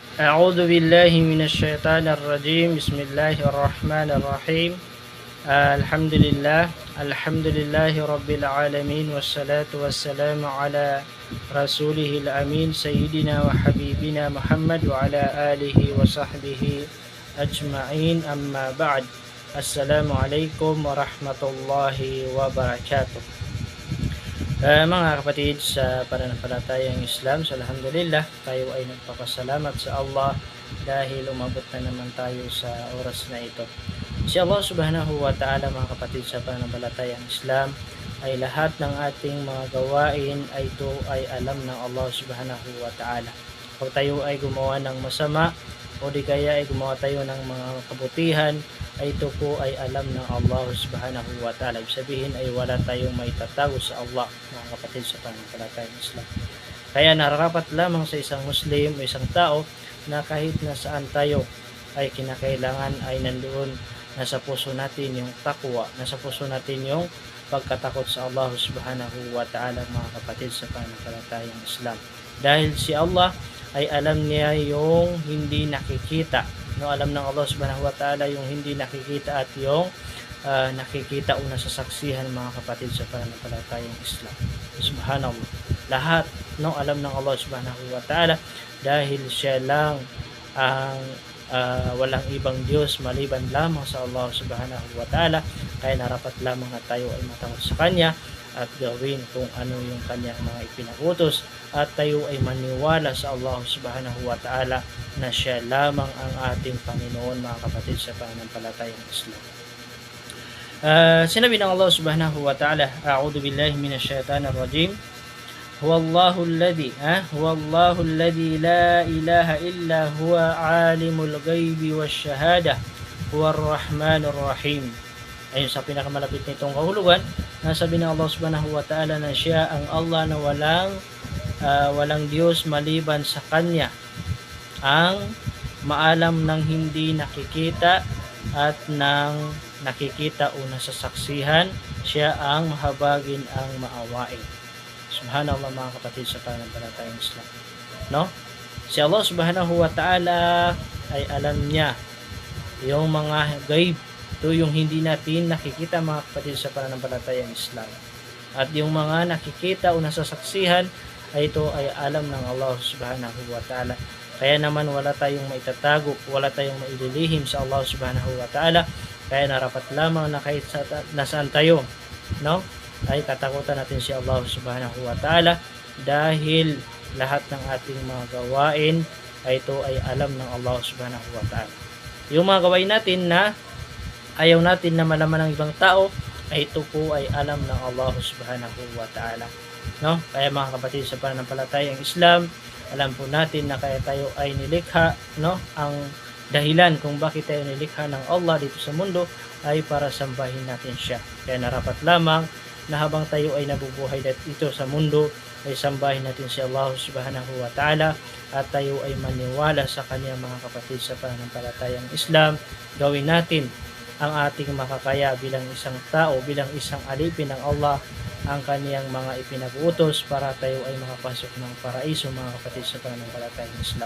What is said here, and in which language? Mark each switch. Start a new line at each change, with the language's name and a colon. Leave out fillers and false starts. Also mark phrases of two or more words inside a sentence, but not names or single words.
Arabic: أعوذ بالله من الشيطان الرجيم بسم الله الرحمن الرحيم الحمد لله رب العالمين والصلاة والسلام على رسوله الأمين سيدنا وحبيبنا محمد وعلى آله وصحبه أجمعين أما بعد السلام عليكم ورحمة الله وبركاته.
Filipino: Mga kapatid sa pananampalatayang Islam, so alhamdulillah, tayo ay nagpapasalamat sa Allah dahil umabot na naman tayo sa oras na ito. Si Allah
Arabic: سبحانه وتعالى,
Filipino: mga kapatid sa pananampalatayang Islam, ay lahat ng ating mga gawain ay ito ay alam ng Allah
Arabic: سبحانه وتعالى.
Filipino: Kung tayo ay gumawa ng masama o di kaya ay gumawa tayo ng mga kabutihan, ay ito po ay alam ng Allah
Arabic: سبحانه وتعالى.
Filipino: Ibig sabihin ay wala tayong may tatago sa Allah, mga kapatid sa pananampalatayang Islam. Kaya nararapat lamang sa isang Muslim o isang tao na kahit nasaan tayo ay kinakailangan ay nandoon nasa puso natin yung takwa, nasa puso natin yung pagkatakot sa Allah
Arabic: سبحانه وتعالى,
Filipino: mga kapatid sa pananampalatayang Islam. Dahil si Allah ay alam niya yung hindi nakikita. No, alam ng Allah
Arabic: سبحانه وتعالى
Filipino: yung hindi nakikita at yung nakikita o nasasaksihan, mga kapatid sa pananampalatayang Islam. Subhanallah. Lahat alam ng Allah
Arabic: سبحانه وتعالى
Filipino: dahil siya lang ang walang ibang Diyos maliban lamang sa Allah
Arabic: سبحانه وتعالى.
Filipino: Kaya narapat lamang na tayo ay matakot sa Kanya at gawin kung ano yung Kanyang mga ipinagutos, at tayo ay maniwala sa Allah
Arabic: سبحانه وتعالى
Filipino: na siya lamang ang ating Panginoon, mga kapatid sa pananampalatayang Islam. Sinabi ng Allah
Arabic: سبحانه وتعالى, أعوذ بالله من الشيطان الرجيم هو الله الذي لا إله إلا هو عالم الغيب والشهادة هو الرحمن الرحيم.
Filipino: Ayun sa pinakamalapit nitong kahulugan, nasabi ng Allah
Arabic: سبحانه وتعالى
Filipino: na siya ang Allah na walang Diyos maliban sa Kanya, ang maalam ng hindi nakikita at ng nakikita o nasasaksihan, siya ang mahabagin ang maawain. Subhanallah, mga kapatid sa pananampalatayang Islam. No? Si Allah
Arabic: سبحانه وتعالى
Filipino: ay alam niya yung mga gaib. Ito yung hindi natin nakikita, mga kapatid sa pananampalatayang Islam. At yung mga nakikita o nasasaksihan ay ito ay alam ng Allah
Arabic: سبحانه وتعالى.
Filipino: Kaya naman wala tayong maitatago, wala tayong maililihim sa Allah
Arabic: سبحانه وتعالى.
Filipino: Kaya narapat lamang na kahit nasaan tayo, no, ay katakutan natin si Allah
Arabic: سبحانه وتعالى
Filipino: dahil lahat ng ating mga gawain ay ito ay alam ng Allah
Arabic: سبحانه وتعالى.
Filipino: Yung mga gawain natin na ayaw natin na malaman ng ibang tao, ay ito po ay alam ng Allah
Arabic: سبحانه وتعالى.
Filipino: No? Kaya mga kapatid sa pananampalatayang Islam, alam po natin na kaya tayo ay nilikha, no? Ang dahilan kung bakit tayo nilikha ng Allah dito sa mundo ay para sambahin natin siya. Kaya narapat lamang na habang tayo ay nabubuhay dito sa mundo, ay sambahin natin si Allah
Arabic: سبحانه وتعالى
Filipino: at tayo ay maniwala sa Kanya, mga kapatid sa pananampalatayang Islam. Gawin natin ang ating makakaya bilang isang tao, bilang isang alipin ng Allah, ang Kaniyang mga ipinag-utos para tayo ay makapasok ng paraiso, mga kapatid sa pananampalatayang Islam.